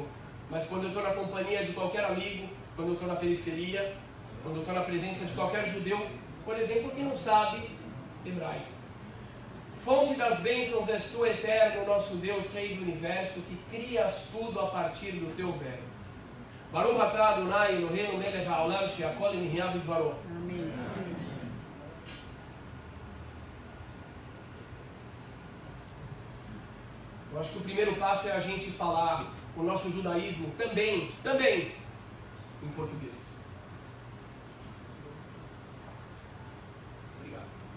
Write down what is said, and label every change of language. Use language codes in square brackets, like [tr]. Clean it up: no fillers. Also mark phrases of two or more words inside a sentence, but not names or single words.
[pt] Mas quando eu estou na companhia de qualquer amigo, quando eu estou na periferia, quando eu estou na presença de qualquer judeu, por exemplo, que não sabe hebraico. Fonte das bênçãos és tu, eterno, nosso Deus, Rei do Universo, que crias tudo a partir do teu verbo. [he] ברוך אתה אדוני אלוהינו מלך העולם שהכל נהיה בדברו. [pt] Amém. Eu acho que o primeiro passo é a gente falar o nosso judaísmo também em português. Obrigado.